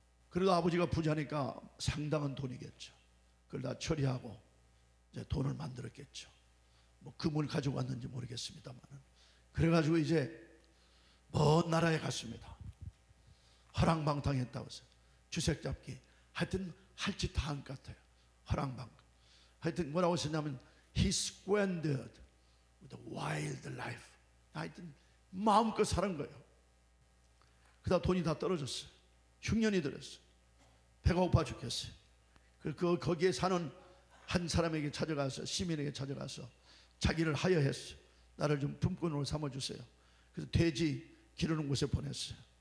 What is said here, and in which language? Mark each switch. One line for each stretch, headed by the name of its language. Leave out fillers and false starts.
Korean: 그래도 아버지가 부자니까 상당한 돈이겠죠. 그걸 다 처리하고 이제 돈을 만들었겠죠. 뭐 금을 가지고 왔는지 모르겠습니다만. 그래가지고 이제 먼 나라에 갔습니다. 허랑방탕했다고 해서 주색 잡기, 하여튼 할 짓 다 한 것 같아요. 허랑방탕. 하여튼 뭐라고 했냐면
English: He squandered with a wild life.
Korean: 하여튼 마음껏 사는 거예요. 그러다 돈이 다 떨어졌어요. 흉년이 들었어요. 배가 고파 죽겠어요. 거기에 사는 한 사람에게 찾아가서, 시민에게 찾아가서 자기를 하여했어요. 나를 좀 품꾼으로 삼아주세요. 그래서 돼지 기르는 곳에 보냈어요.